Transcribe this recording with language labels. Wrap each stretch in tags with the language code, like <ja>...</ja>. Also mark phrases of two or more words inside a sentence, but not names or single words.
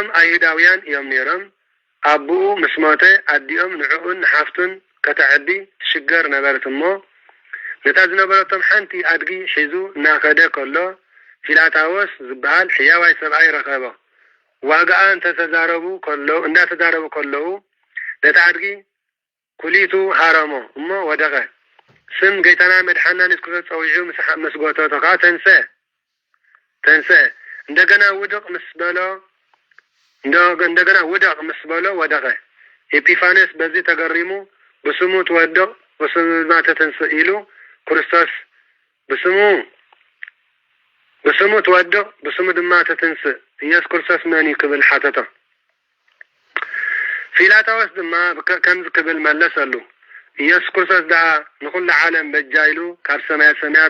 <ti>አይሁዳውያን እዮም ነይሮም አቡኡ ምስ ሞተ አዲኦም ንዕኡን ሓፍቱን ከተዕቢ ትሽገር ነበረት እሞ ነታ ዝነበረቶም ሓንቲ አድጊ ሒዙ እናኸደ ከሎ ፊላታዎስ ዝበሃል ሕያዋይ ሰብኣይ ረኸቦ ዋጋኣ እንዳተዛረቡ ከለዉ ነታ አድጊ ኩሊቱ ሃረሞ እሞ ወደቀ ስም ጌታና መድሓና ንስኩት ፀዊዑ መስጎቶ ተኻ ተንሰ እንደገና ውድቅ ምስ በሎ ወደቀ ኤጲፋንዮስ በዚህ ተገሪሙ በስሙ ተወደቅ በስሙ ማተተንስ ኢሉ ክርስቶስ በስሙ ተወደቅ በስሙ ድማ ተተንስ ኢየሱስ ክርስቶስ መን ይክብል ሓተቶ ፊላታዎስ ድማ ከምዝ ክብል መለሰሉ ኢየሱስ ክርስቶስ ዳ ንኩሉ ዓለም በጃይሉ ካብ ሰማያት</ti>